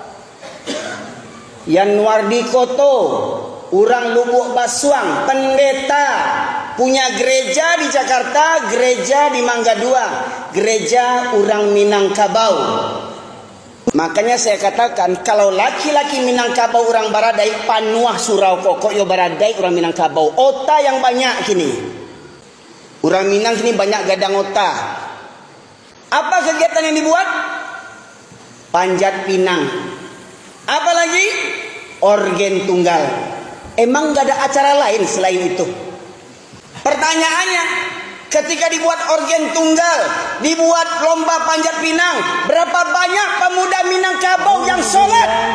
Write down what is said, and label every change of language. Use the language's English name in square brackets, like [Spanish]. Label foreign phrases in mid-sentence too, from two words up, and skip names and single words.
[Indonesian] Yanwardi Koto, orang Lubuk Basuang, pendeta. Punya gereja di Jakarta, gereja di Mangga Dua, gereja orang Minangkabau. Makanya saya katakan, kalau laki-laki Minangkabau orang Baradai, [Minangkabau] panuah surau kokok yo Baradai orang Minangkabau. Ota yang banyak kini. Orang Minang kini banyak gadang ota. [Indonesian] Apa kegiatan yang dibuat? Panjat pinang. Apa lagi? Orgen tunggal. Emang gak ada acara lain selain itu? Pertanyaannya, ketika dibuat orgen tunggal, dibuat lomba panjat pinang, berapa banyak pemuda Minangkabau yang sholat?